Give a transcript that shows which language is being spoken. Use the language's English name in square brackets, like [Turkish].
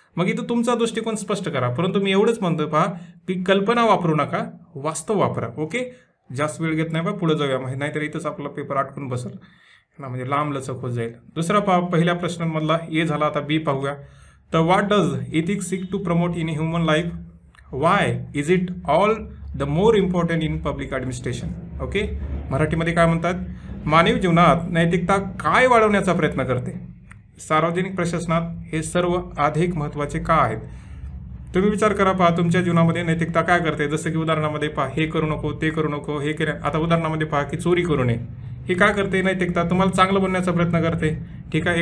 [Marathi] मग इथं तुमचा दृष्टिकोन स्पष्ट करा. परंतु मी एवढंच म्हणतोय पहा, की कल्पना वापरू नका, वास्तव वापरा. ओके. जास्त वेळ घेत नाही बा, पुढे जाऊया, नाहीतर इथंच आपला पेपर आटकून बसेल ना, म्हणजे लांब लचक होत जाईल. दुसरा पहा, पहिल्या प्रश्नांमधला ए झाला. आता बी पाहूया. तर [English] What does ethics seek to promote in human life? Why is it all the more important in public administration? Okay. [Marathi] मराठीमध्ये काय म्हणतात, मानवी जीवनात नैतिकता काय वाढवण्याचा प्रयत्न करते? सार्वजनिक प्रशासनात हे सर्व अधिक महत्त्वाचे का आहेत? तुम्ही विचार करा. पहा, तुमच्या जीवनामध्ये नैतिकता काय करते? जसं की उदाहरणामध्ये पहा, हे करू नको, ते करू नको, हे केलं. आता उदाहरणामध्ये पहा की चोरी करू नये. हे काय करते? नैतिकता तुम्हाला चांगलं बनण्याचा प्रयत्न करते. ठीक आहे.